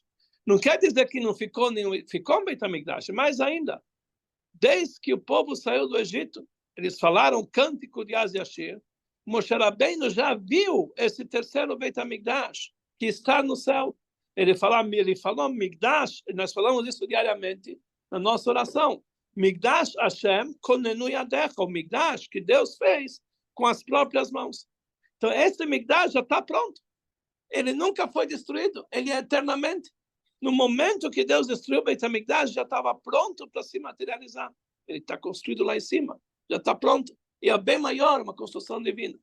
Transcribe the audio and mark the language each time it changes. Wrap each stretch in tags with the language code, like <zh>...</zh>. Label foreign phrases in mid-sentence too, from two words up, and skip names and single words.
<pt>Não quer dizer que não ficou nenhum, ficou um Beit HaMikdash, mais ainda, desde que o povo saiu do Egito, eles falaram cântico de Az Yashir, Moshe Rabbeinu já viu esse terceiro Beit HaMikdash, que está no céu. Ele falou Migdash, nós falamos isso diariamente na nossa oração.</pt> <he>מקדש השם כוננו ידיך,</he> <pt>o Migdash que Deus fez com as próprias mãos. Então, esse Migdash já está pronto. Ele nunca foi destruído, ele é eternamente. No momento que Deus destruiu o Beit HaMikdash, já estava pronto para se materializar. Ele está construído lá em cima, já está pronto. E é bem maior, uma construção divina.</pt>